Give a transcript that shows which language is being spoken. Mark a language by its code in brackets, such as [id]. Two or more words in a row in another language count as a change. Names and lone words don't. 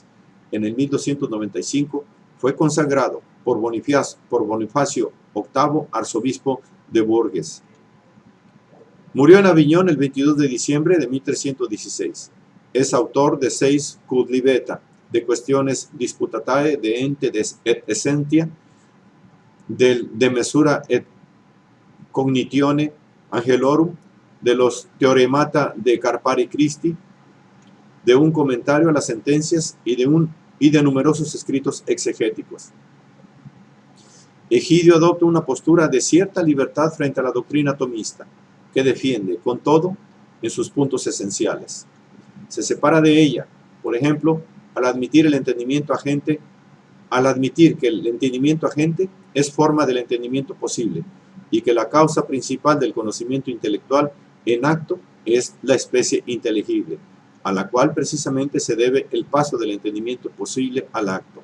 [es] En el 1295 fue consagrado por Bonifacio VIII, arzobispo de Bourges. Murió en Aviñón el 22 de diciembre de 1316. Es autor de 6 Kudlibeta, de cuestiones disputatae, de ente et essentia, de mesura et cognitione angelorum, de los teoremata de Carpari Christi, de un comentario a las sentencias y de numerosos escritos exegéticos. Egidio adopta una postura de cierta libertad frente a la doctrina tomista, que defiende, con todo, en sus puntos esenciales. Se separa de ella, por ejemplo, al admitir que el entendimiento agente es forma del entendimiento posible y que la causa principal del conocimiento intelectual en acto es la especie inteligible, a la cual precisamente se debe el paso del entendimiento posible al acto.